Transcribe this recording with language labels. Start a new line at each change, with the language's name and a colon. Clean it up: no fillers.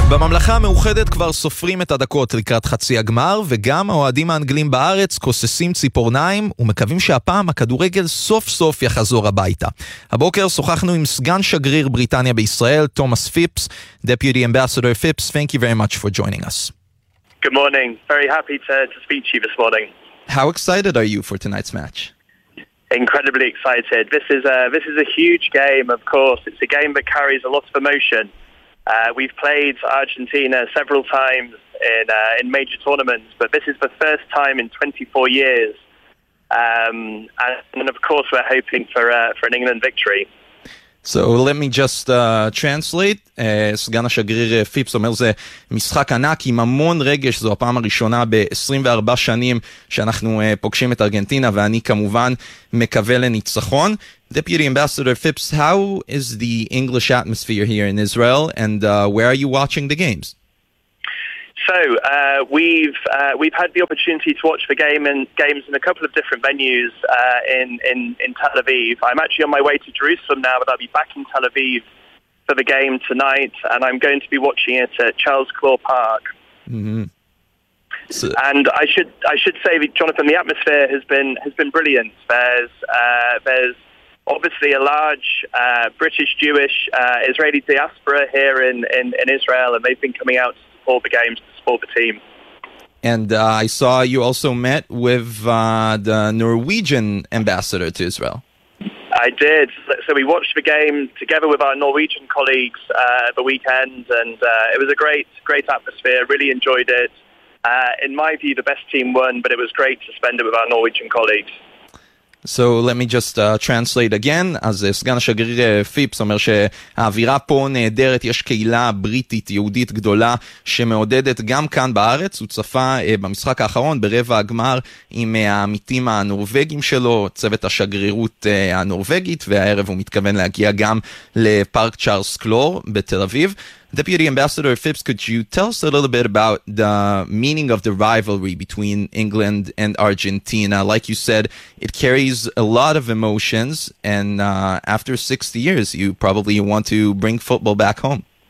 Hebrew: בממלכה המאוחדת כבר סופרים את הדקות לקראת חצי הגמר, וגם האוהדים האנגלים בארץ כוססים ציפורניים ומקווים שהפעם הכדורגל סוף סוף יחזור הביתה. הבוקר שוחחנו עם סגן שגריר בריטניה בישראל, תומאס פיפס.
English: Deputy Ambassador Phipps, thank you very much for joining us. Good morning. Very happy to speak to you this morning. How excited are you for tonight's match? Incredibly excited. This is a huge game, of course. It's a game that carries a lot of emotion. We've played Argentina several times in major tournaments, but this is the first time in 24 years. And of course, we're hoping for an England victory. So let me just translate.
Hebrew: סגן השגריר פיפס אומר זה משחק ענק עם המון רגש, זו הפעם הראשונה ב-24 שנים שאנחנו פוגשים את ארגנטינה, ואני כמובן מקווה לניצחון.
English: Deputy Ambassador Phipps, how is the English atmosphere here in Israel, and where are you watching the games? So, we've had the opportunity to watch the games in a couple of different venues in Tel Aviv. I'm actually on my way to Jerusalem now, but I'll be back in Tel Aviv for the game tonight, and I'm going to be watching it at Charles Clough Park. Mm-hmm. So, and I should say that, Jonathan, the atmosphere has been brilliant. There's obviously a large British Jewish Israeli diaspora here in Israel, and they've been coming out to support the games, to support the team. And I saw you also met with the Norwegian ambassador to Israel. I did. So we watched the game together with our Norwegian colleagues at the weekend, and it was a great atmosphere. Really enjoyed it. In my view, the best team won, but it was great to spend it with our Norwegian colleagues. So let me just translate again.
Hebrew: אז סגן השגריר פיפס אומר שהאווירה פה נהדרת, יש קהילה בריטית יהודית גדולה שמעודדת גם כאן בארץ. הוא צפה במשחק האחרון ברבע הגמר עם העמיתים הנורווגים שלו, צוות השגרירות הנורווגית, והערב הוא מתכוון להגיע גם לפארק צ'ארלס קלור בתל אביב.
English: Deputy Ambassador Phipps, could you tell us a little bit about the meaning of the rivalry between England and Argentina? Like you said, it carries a lot of emotions, and after 60 years, you probably want to bring football back home.